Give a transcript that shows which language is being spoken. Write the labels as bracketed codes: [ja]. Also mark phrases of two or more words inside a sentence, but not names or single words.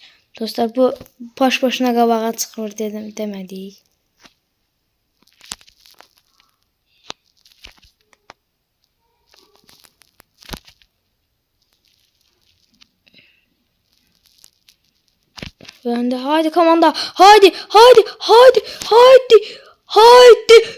[az] Dostlar, bu baş başına qabağa çıxır dedim, demədik. [tr] Ben de haydi komanda. Haydi, haydi, haydi, haydi, haydi.